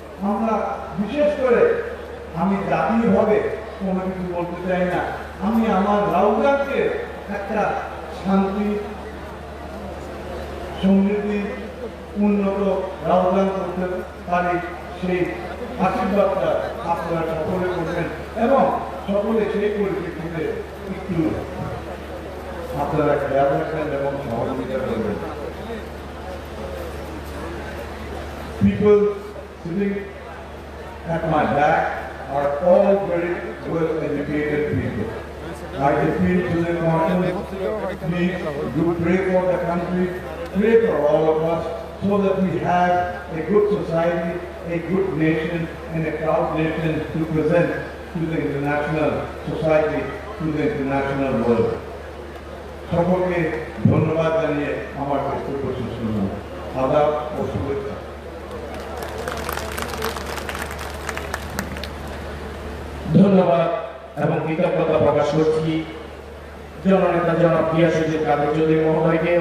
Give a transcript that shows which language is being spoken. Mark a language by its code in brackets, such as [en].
[bn] আমরা বিশেষ করে, আমি জাতীয়ভাবে কোনো কিছু বলতে চাই না, আমি আমার রাউজানকে একটা শান্তি, সমৃদ্ধি, উন্নত রাউজান করতে পারি, সেই আশীর্বাদটা আপনারা সকলে করবেন এবং সকলে সেই পরিপ্রেক্ষিতে একটু আপনারা খেয়াল রাখবেন এবং সহযোগিতা করবেন। [en] People sitting at my back are all very well educated people. I appeal to the conscience, please do pray for the country, pray for all of us, so that we have a good society, a good nation, and a proud nation to present to the international society, to the international world. [bn] সকলকে ধন্যবাদ জানিয়ে আমার বক্তব্য শেষ করলাম। আদাব ও শুভেচ্ছা। ধন্যবাদ এবং কৃতজ্ঞতা প্রকাশ করছি জননেতা জনাব গিয়াসউদ্দিন কাদের চৌধুরী মহোদয়কে।